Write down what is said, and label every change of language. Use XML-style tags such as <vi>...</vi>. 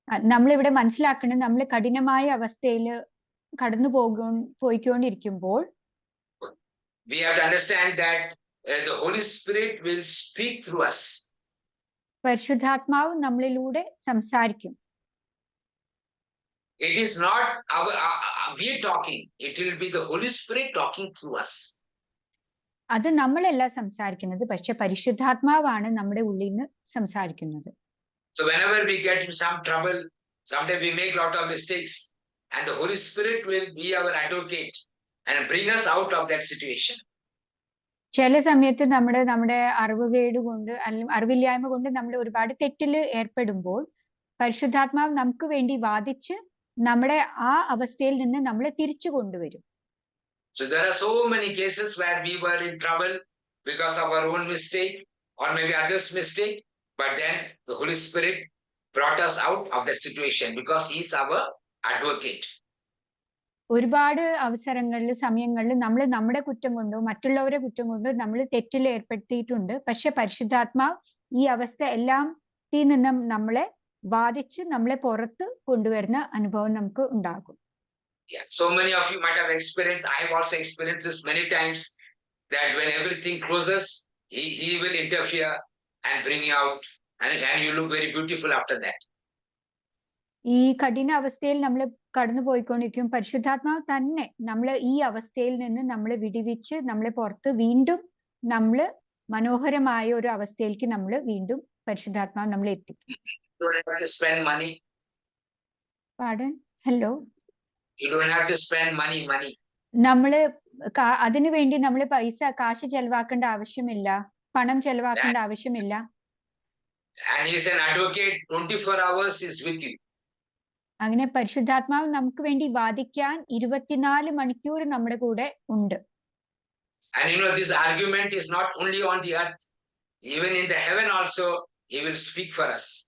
<ml>നമ്മളിവിടെ മനസ്സിലാക്കണം, നമ്മൾ കഠിനമായ അവസ്ഥയിൽ കടന്നു പോയിക്കൊണ്ടിരിക്കുമ്പോൾ</ml> <en>we have to understand that the Holy Spirit will speak through us.</en> <ml>പരിശുദ്ധാത്മാവ് നമ്മളിലൂടെ സംസാരിക്കും.</ml> <en>It is not we talking, it will be the Holy Spirit talking through us.</en> <ml>അത് നമ്മളല്ല സംസാരിക്കുന്നത്, പക്ഷെ പരിശുദ്ധാത്മാവാണ് നമ്മുടെ ഉള്ളിൽ നിന്ന് സംസാരിക്കുന്നത്.</ml> <en>So whenever we get in some trouble, sometimes we make a lot of mistakes, and the Holy Spirit will be our advocate and bring us out of that situation.</en> <ml>ചില സമയത്ത് നമ്മുടെ അറിവുകേട് കൊണ്ട് അല്ലെങ്കിൽ അറിവില്ലായ്മ കൊണ്ട് നമ്മൾ ഒരുപാട് തെറ്റിൽ ഏർപ്പെടുമ്പോൾ പരിശുദ്ധാത്മാവ് നമുക്ക് വേണ്ടി വാദിച്ച് നമ്മുടെ ആ അവസ്ഥയിൽ നിന്ന് നമ്മളെ തിരിച്ചു കൊണ്ടുവരും.</ml> <en>So there are so many cases where we were in trouble because of our own mistake or maybe others' mistake, but then the Holy Spirit brought us out of that situation because He is our advocate.</en> <ml>ഒരുപാട് അവസരങ്ങളിൽ സമയങ്ങളിൽ നമ്മൾ നമ്മുടെ കുറ്റം കൊണ്ടോ മറ്റുള്ളവരെ കുറ്റം കൊണ്ടോ നമ്മൾ തെറ്റിൽ ഏർപ്പെടുത്തിയിട്ടുണ്ട്. പക്ഷെ പരിശുദ്ധാത്മാവ് ഈ അവസ്ഥ എല്ലാം നിന്നും നമ്മളെ വാദിച്ച് നമ്മളെ പുറത്ത് കൊണ്ടുവരുന്ന അനുഭവം നമുക്ക് ഉണ്ടാകും.</ml> <en>Yeah, so many of you might have experienced, I have also experienced this many times, that when everything closes, he will interfere and bring you out, and you look very beautiful after that.</en> <ml>ഈ കഠിന അവസ്ഥയിൽ നമ്മൾ കടന്നു പോയിക്കൊണ്ടിരിക്കും. പരിശുദ്ധാത്മാവ് തന്നെ നമ്മളെ ഈ അവസ്ഥയിൽ നിന്ന് നമ്മളെ വിടിവിച്ച് നമ്മളെ പുറത്ത് വീണ്ടും നമ്മള് മനോഹരമായ ഒരു അവസ്ഥയിലേക്ക് നമ്മൾ വീണ്ടും പരിശുദ്ധാത്മാവ് നമ്മളെ എത്തിക്കും.</ml> <en>You don't have to spend money. Pardon? Hello? You don't have to spend money.</en> <ml>നമ്മള് അതിനു വേണ്ടി നമ്മൾ കാശ് ചെലവാക്കേണ്ട ആവശ്യമില്ല, പണം ചെലവാക്കേണ്ട ആവശ്യമില്ല.</ml> <en>And He is an advocate, 24 hours is with you.</en> <ml>അങ്ങനെ പരിശുദ്ധാത്മാവ് നമുക്ക് വേണ്ടി വാദിക്കാൻ 24 മണിക്കൂർ നമ്മുടെ കൂടെ ഉണ്ട്.</ml> <en>And you know, this argument is not only on the earth, even in the heaven also He will speak for us.</en>